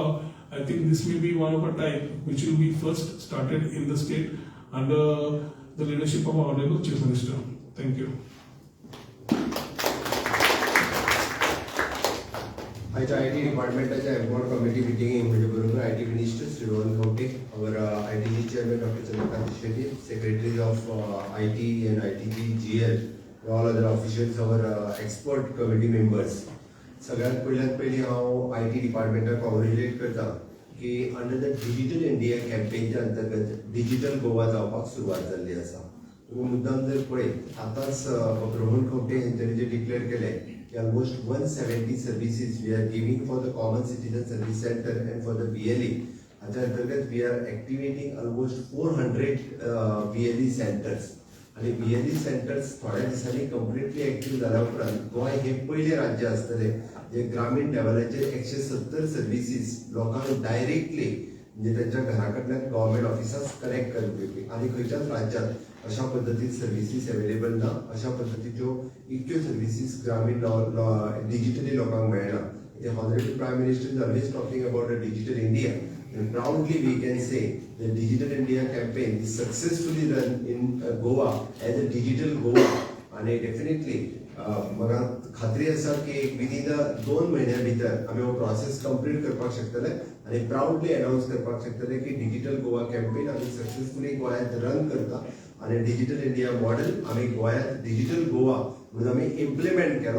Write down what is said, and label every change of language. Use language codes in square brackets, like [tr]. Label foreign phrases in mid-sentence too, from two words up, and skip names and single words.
[en] I think this may be one of a type which will be first started in the state under the leadership of our Honorable Chief Minister. Thank you. [kok] आयच्या आयटी डिपार्टमेंटाच्या [en] empower committee [kok] मिटिंगेक म्हणजे बरोबर आयटी मिनिस्टर श्री रोहन खंवटे, [en] our ITG chairman Dr. Chandrakant Shetty, secretaries of IT and ITG GL, all other officials, our expert committee members. [kok] सगळ्यात पयली हांव आयटी डिपार्टमेंटाक कॉंग्रॅच्युलेट करता की [en] under the [kok] डिजिटल इंडिया कॅम्पेनच्या अंतर्गत डिजिटल गोवा जावपाक सुरवात जाल्ली आसा. तुम्ही मुद्दाम जर पळयत आतांच रोहन खंवटे हांच्यानी जे डिक्लेअर केलें [en] almost 170 services we are giving for the common citizen service center and for the VLE. At अंतर्गत we are activating almost 400 VLE centers. [kok] आणि VLE centers थोड्या दिसांनी [en] completely active [kok] झाल्या उपरांत गोंय हे पहिले राज्य आसतले जे ग्रामीण लेवलाचेर 170 सर्विसेस लोकांक डायरेक्टली म्हणजे त्यांच्या घराकडल्यान गव्हर्नमेंट ऑफिसास कनेक्ट करपी आणि खंयच्याच राज्यात अशा पद्धतीत [en] services available [kok] ना, अशा पद्धतीच्यो इतक्यो सर्विसेस ग्रामीण डिजिटली लोकांक मेळना. [en] The Honorable Prime Minister is always talking about a digital India, and proudly we can say the Digital India campaign is successfully run in Goa as a digital Goa, and definitely [kok] म्हाका खात्री आसा की विदिन 2 म्हयन्या भितर आमी हो [en] process complete [kok] करपाक शकतले आनी [en] proudly announce [kok] करपाक शकतले की डिजिटल गोवा कॅम्पेन आमी सक्सेसफुली गोंयांत रन करता आणि डिजिटल इंडिया मॉडेल आमी गोंयांत डिजिटल गोवा म्हणून आमी इम्प्लिमेंट केलो.